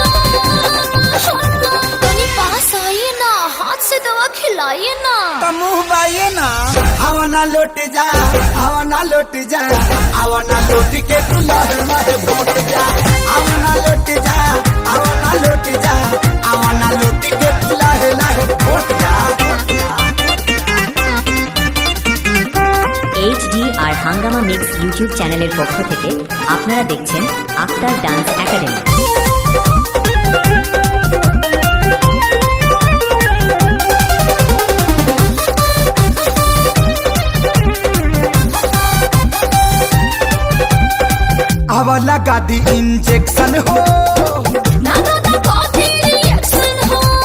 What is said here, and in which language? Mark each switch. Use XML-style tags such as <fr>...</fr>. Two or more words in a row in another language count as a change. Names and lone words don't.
<bho>कनी पास आइए ना, हाथ से दवा खिलाइए ना। मुँह बाइये ना। आवाना लौट जा, आवाना लौट जा, आवाना लौट के तू लाहे लाहे घुस जा। आवाना लौट जा, आवाना लौट जा, आवाना लौट के तू लाहे लाहे घुस जा।</bho> <bn>HDR হাঙ্গামা মিক্স ইউটিউব চ্যানেলের পক্ষ থেকে আপনারা দেখছেন আক্তার ডান্স একাডেমি।</bn> <bho>आवा लगा दी इंजेक्शन हो, ना ना ना कॉफी रिएक्शन हो।</bho>